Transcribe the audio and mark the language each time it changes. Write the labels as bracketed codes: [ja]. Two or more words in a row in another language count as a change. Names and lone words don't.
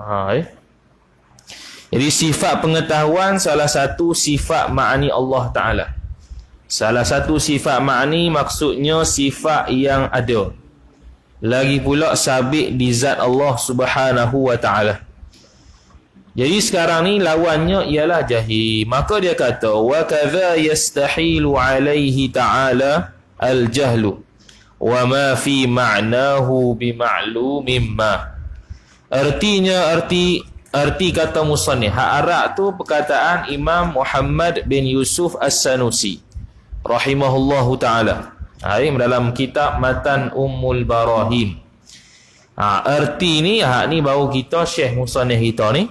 [ms] Jadi sifat pengetahuan salah satu sifat ma'ani Allah Ta'ala. Salah satu sifat ma'ani maksudnya sifat yang ada, lagi pula sabit di zat Allah [ar] سبحانه وتعالى. [ms] Jadi sekarang ni lawannya ialah jahil. Maka dia kata [ar] وكذا يستحيل عليه تعالى الجهل وما في معناه بمعلوم ما. [ms] Artinya arti kata musannif hak Arab tu perkataan Imam Muhammad bin Yusuf As-Sanusi [ar] رحمه الله تعالى. [ms] Dalam kitab Matan Ummul Barahim. Arti ni hak ni baru kita Syekh musannif kita ni.